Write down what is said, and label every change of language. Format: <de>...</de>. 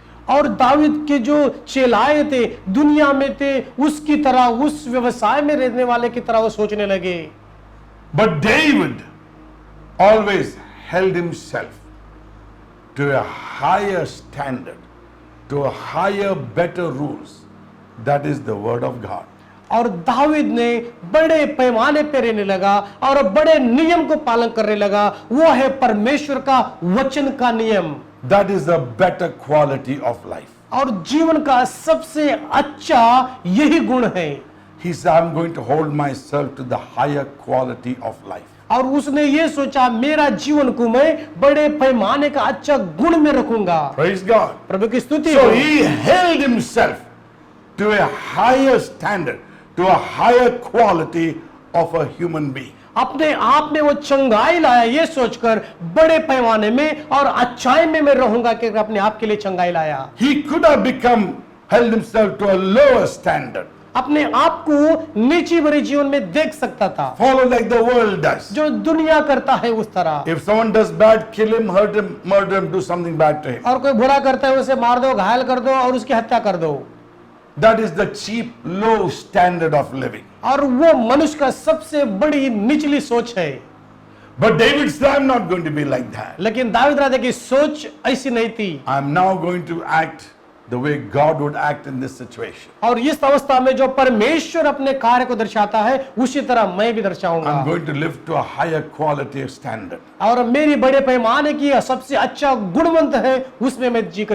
<hi>और दाऊद के जो चेलाए थे दुनिया में थे उसकी तरह, उस व्यवसाय में रहने वाले की तरह वो सोचने लगे।</hi> <en>But David always held himself to a higher standard, to a higher, better rules. That is the word of God.</en> <hi>और दाऊद ने बड़े पैमाने पे रहने लगा और बड़े नियम को पालन करने लगा, वो है परमेश्वर का वचन का नियम।</hi> <en>That is the better quality of life.</en> <hi>और जीवन का सबसे अच्छा यही गुण है।</hi> <en>He said, I'm going to hold myself to the higher quality of life.</en> <hi>और उसने ये सोचा मेरा जीवन को मैं बड़े पैमाने का अच्छा गुण में रखूंगा।</hi> <en>Praise God.</en> <hi>प्रभु की स्तुति</hi> <en>So</en> <hi>हो।</hi> <en>he held himself to a higher standard, to a higher quality of a human being.</en> <hi>अपने आप में वो चंगाई लाया ये सोचकर बड़े पैमाने में और अच्छाई में मैं रहूंगा कि अपने आप के लिए चंगाई लाया।</hi> <en>He could have held himself to a lower standard.</en> <hi>अपने आप को नीची भरे जीवन में देख सकता था,</hi> <en>Follow like the world does.</en> <hi>जो दुनिया करता है उस तरह।</hi> <en>If someone does bad, kill him, hurt him, murder him, do something bad to him.</en> <hi>और कोई बुरा करता है उसे मार दो, घायल कर दो और उसकी हत्या कर दो।</hi> <en>That is the cheap, low standard of living.</en> <hi>और वो मनुष्य का सबसे बड़ी निचली सोच है।</hi> <en>But David said, I'm not going to be like that.</en> <hi>लेकिन दाऊद राजा की सोच ऐसी नहीं थी।</hi> <en>I'm now going to act the way God would act in this situation.</en> <hi>और इस अवस्था में जो परमेश्वर अपने कार्य को दर्शाता है उसी तरह मैं भी दर्शाऊंगा।</hi> <en>I'm going to live to a higher quality standard.</en> <hi>और मेरी बड़े पैमाने की सबसे अच्छा गुणवंत है उसमें मैं जीकर</hi>